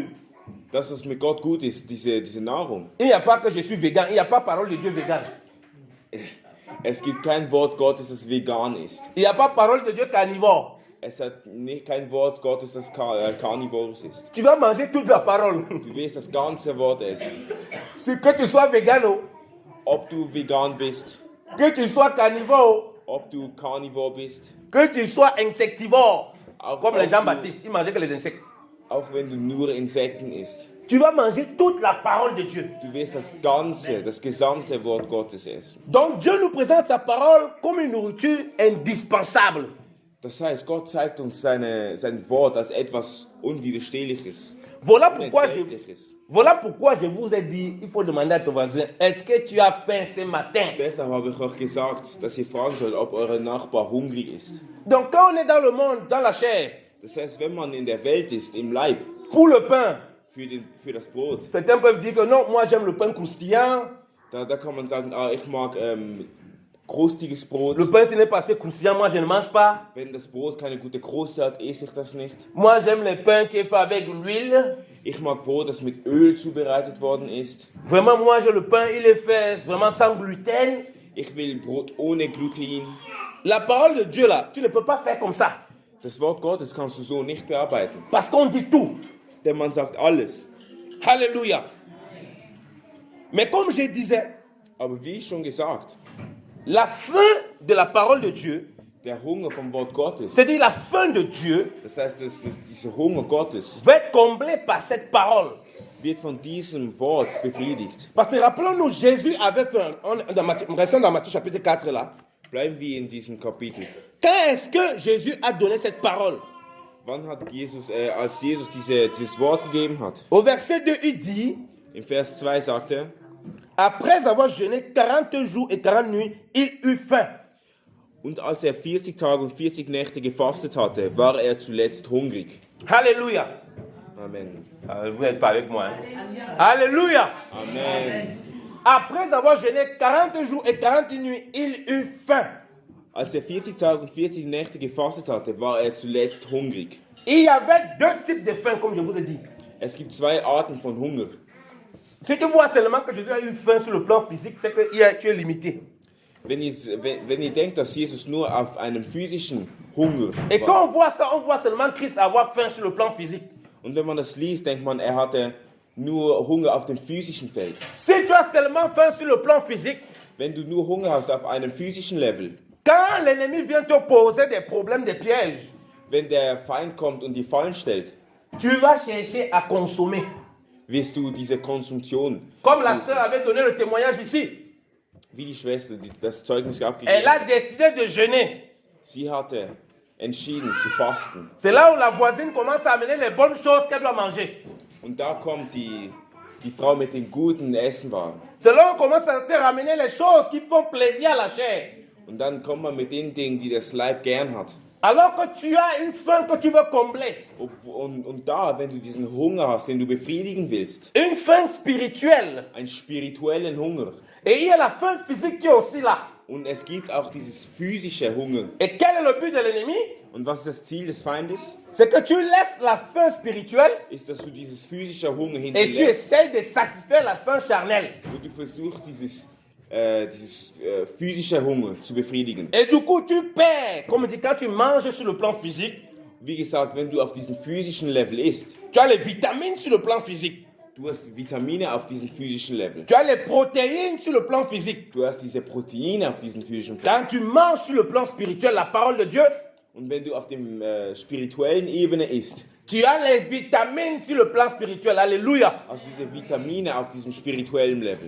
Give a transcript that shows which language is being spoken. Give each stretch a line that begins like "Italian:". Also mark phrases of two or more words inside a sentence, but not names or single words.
German: Das, was mit Gott gut ist, diese Nahrung.
French: Il n'y a pas que je suis végan, il n'y a pas parole de Dieu végan.
German: Es gibt kein Wort Gottes, das vegan ist.
French: Il n'y a pas parole de Dieu carnivore.
German: Es hat nicht kein Wort Gottes, das Carnivorus ist.
French: Tu vas manger toute la parole.
German: Du wirst das ganze Wort essen.
French: Que tu sois végano,
German: Ob du vegan bist,
French: que tu sois carnivore,
German: ob du Carnivore bist,
French: que tu sois insectivore.
German: auch,
French: Comme les
German: ob
French: Jean-Baptiste, ils mangeaient que les insectes.
German: auch wenn du nur Insekten isst.
French: Tu vas manger toute la parole de Dieu.
German: Du wirst das gesamte Wort Gottes essen.
French: Donc Dieu nous présente sa parole comme une nourriture indispensable.
German: Das heißt, Gott zeigt uns sein Wort als etwas Unwiderstehliches,
French: Voilà pourquoi je vous ai dit, il faut demander à ton voisin, est-ce que tu as faim ce matin?
German: Deshalb habe ich euch gesagt, dass ihr fragen sollt, ob euer Nachbar hungrig ist.
French: Donc quand on est dans le monde, dans la chair,
German: Das heißt, wenn man in der Welt ist, im Leib,
French: pour le pain,
German: für das Brot,
French: certains peuvent dire que non, moi j'aime le pain croustillant.
German: da kann man sagen, ich mag krustiges Brot.
French: Le pain, s'il n'est pas assez croustillant, moi je ne mange pas.
German: Wenn das Brot keine gute Kruste hat, esse ich das nicht.
French: Moi j'aime le pain qui est fait avec l'huile.
German: Ich mag Brot, das mit Öl zubereitet worden ist.
French: Vraiment, moi j'ai le pain, il est fait vraiment sans gluten.
German: Ich will Brot ohne Gluten.
French: La parole de Dieu là, tu ne peux pas faire comme ça.
German: Das Wort Gottes kannst du so nicht bearbeiten.
French: Parce qu'on dit tout.
German: Denn man sagt alles.
French: Alléluia. Mais comme je disais,
German: Aber wie schon gesagt,
French: la fin de la parole de Dieu,
German: der Hunger vom Wort Gottes,
French: c'est-à-dire la fin de Dieu,
German: das heißt, dieser Hunger Gottes
French: va être comblée par cette parole.
German: wird von diesem Wort befriedigt.
French: Parce que rappelons-nous, Jésus avait fait, restons dans Matthieu chapitre 4 là.
German: Bleiben wir in diesem Kapitel.
French: Quand est-ce que Jésus a donné cette parole?
German: Wann hat Jesus, als Jesus dieses Wort gegeben hat?
French: Au verset 2, il dit,
German: Im Vers 2 sagt er,
French: après avoir jeûné 40 jours et 40 nuits, il eut faim.
German: und als er 40 Tage und 40 Nächte gefastet hatte, war er zuletzt hungrig.
French: Alléluia. Amen. Vous n'êtes pas avec moi. Hein? Alléluia. Amen. Après avoir jeûné 40 jours et 40 nuits, il eut faim.
German: Als er 40 Tage und 40 Nächte gefastet hatte, war er zuletzt hungrig.
French: Il y avait deux types de faim, comme je vous ai dit.
German: Es gibt zwei Arten von Hunger.
French: Si tu vois seulement que Jésus a eu faim sur le plan physique, c'est que tu es limité.
German: Wenn ihr denkt, dass Jesus nur auf einem physischen Hunger
French: Et
German: war,
French: quand on voit ça, on voit seulement Christ avoir faim sur le plan physique.
German: und wenn man das liest, denkt man, er hatte nur Hunger auf dem physischen Feld.
French: Si tu as seulement faim sur le plan physique,
German: Wenn du nur Hunger hast auf einem physischen Level,
French: quand l'ennemi vient te poser des problèmes, des pièges,
German: wenn der Feind kommt und die Fallen stellt,
French: tu vas chercher à consommer.
German: wirst du diese Konsumption,
French: Comme la sœur avait donné le témoignage ici.
German: wie die Schwester, die das Zeugnis
French: Elle
German: abgegeben
French: a
German: hat,
French: décidé de jeûner.
German: sie hatte entschieden zu fasten.
French: C'est là où la voisine commence à amener les bonnes choses qu'elle doit manger.
German: Und da kommt die Frau mit den guten Essenwaren.
French: C'est là où on commence à te ramener les choses qui font plaisir à la chair.
German: Und dann kommt man mit den Dingen, die das Leib gern hat.
French: Alors que tu as une faim que tu veux combler.
German: Und da, wenn du diesen Hunger hast, den du befriedigen willst,
French: Une faim spirituelle.
German: einen spirituellen Hunger,
French: Et il y a la faim physique qui est aussi là.
German: und es gibt auch dieses physische Hunger.
French: Et quel est le but de l'ennemi?
German: Und was ist das Ziel des Feindes?
French: C'est que tu laisses la faim spirituelle
German: Ist, dass du dieses physische Hunger
French: et tu
German: hinterlässt
French: essaies de satisfaire la faim charnelle.
German: und du versuchst, dieses physische Hunger zu befriedigen.
French: Et du coup, tu perds. Comme on dit, quand tu manges sur le plan physique,
German: Wie gesagt, wenn du auf diesem physischen Level isst,
French: tu as les vitamines sur le plan physique.
German: du hast Vitamine auf diesem physischen Level.
French: Tu as les protéines sur le plan physique.
German: Du hast diese Proteine auf diesem physischen Level.
French: Quand tu manges sur le plan spirituel la parole de Dieu,
German: Und wenn du auf dem spirituellen Ebene isst,
French: tu as les vitamines sur le plan spirituel. Alléluia.
German: also diese Vitamine auf diesem spirituellen Level.